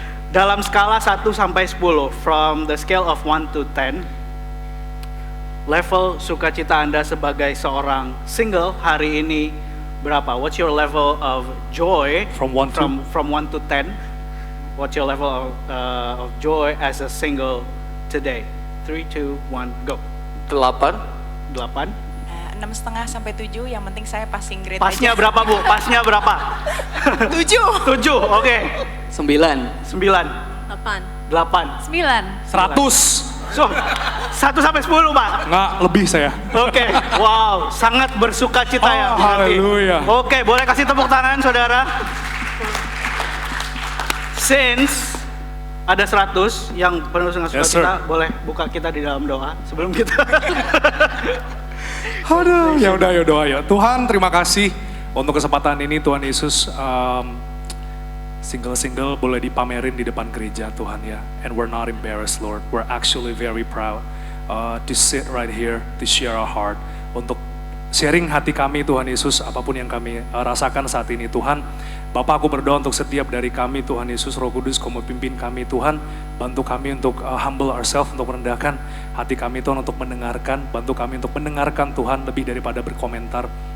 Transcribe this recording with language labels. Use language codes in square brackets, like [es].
[id] Dalam skala 1 sampai 10, from the scale of 1 to 10, level sukacita Anda sebagai seorang single hari ini berapa? [en] What's your level of joy From 1 to? from 1 to 10? What's your level of joy as a single today? 3, 2, 1, go. 8. 8. [id] 6,5 sampai 7, yang penting saya passing grade Pasnya aja. berapa Bu? Pasnya berapa? 7. 7, oke. 9. 9, 8. 8. 9. 100. So, 1 sampai 10 Pak. Nggak, lebih saya. Oke, wow, sangat bersuka cita ya. Oh, berarti. haleluya. Oke, boleh kasih tepuk tangan saudara. Since ada 100 yang penuh dengan [en] Yes, [id] sukacita, boleh buka kita di dalam doa sebelum kita. Aduh, ya udah ya doa ya. Tuhan, terima kasih untuk kesempatan ini Tuhan Yesus. Single-single boleh dipamerin di depan gereja Tuhan ya. And we're not embarrassed Lord. [en] We're actually very proud to sit right here to share our heart. [id] Untuk sharing hati kami Tuhan Yesus, apapun yang kami rasakan saat ini Tuhan. Bapak, aku berdoa untuk setiap dari kami Tuhan Yesus, Roh Kudus, Kau pimpin kami Tuhan. Bantu kami untuk humble ourselves, untuk merendahkan hati kami Tuhan, untuk mendengarkan. Bantu kami untuk mendengarkan Tuhan lebih daripada berkomentar.